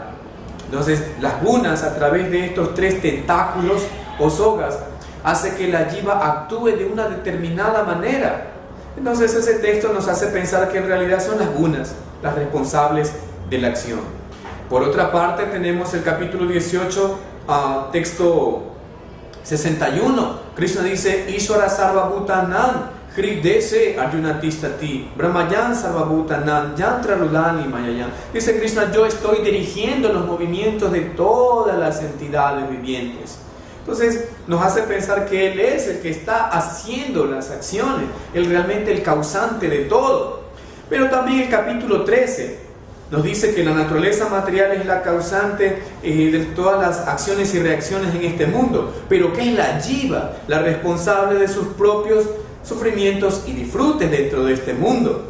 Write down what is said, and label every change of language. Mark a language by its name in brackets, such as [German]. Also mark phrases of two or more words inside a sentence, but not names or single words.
[Spanish] Entonces las gunas, a través de estos tres tentáculos o sogas, hace que la jiva actúe de una determinada manera. Entonces ese texto nos hace pensar que en realidad son las gunas las responsables de la acción. Por otra parte tenemos el capítulo 18, texto 61. Krishna dice: [Sanskrit] Ishvara sarvabhutanam hridese arjunatistati brahmayan sarvabhutanam yantraludani mayayan. [Spanish] Dice Krishna: yo estoy dirigiendo los movimientos de todas las entidades vivientes. Entonces nos hace pensar que Él es el que está haciendo las acciones, Él realmente el causante de todo. Pero también el capítulo 13 nos dice que la naturaleza material es la causante de todas las acciones y reacciones en este mundo, pero que es la jiva la responsable de sus propios sufrimientos y disfrutes dentro de este mundo.